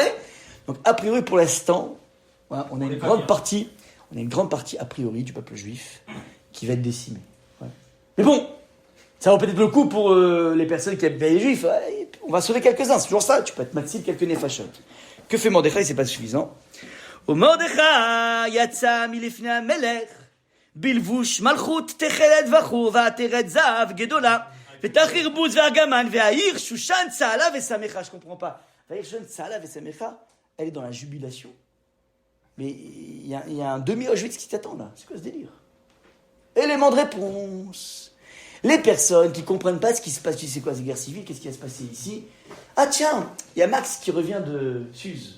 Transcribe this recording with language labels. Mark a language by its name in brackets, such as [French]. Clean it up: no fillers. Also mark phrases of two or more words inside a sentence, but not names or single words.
[French] Donc, a priori, pour l'instant, ouais, on a une grande partie, a priori, du peuple juif qui va être décimée. Ouais. Mais bon, ça vaut peut-être le coup pour les personnes qui aiment bien les juifs. Ouais, on va sauver quelques-uns, c'est toujours ça. Tu peux être maxime quelques nefashot. Que fait Mordechai? C'est pas suffisant. [Hebrew] ומרדכי יצא מלפני המלך בלבוש מלכות תכלת וחור ועטרת זהב גדולה ותכריך בוץ וארגמן והעיר שושן צהלה ושמחה. [French] Je comprends pas. [Hebrew] והעיר שושן צהלה ושמחה, [French] elle est dans la jubilation. Mais il y a un demi-Auschwitz qui t'attend là. C'est quoi ce délire? Élément de réponse. Les personnes qui comprennent pas ce qui se passe, tu sais quoi, ces guerres civiles, qu'est-ce qui va se passer ici? Ah tiens, il y a Max qui revient de Suse.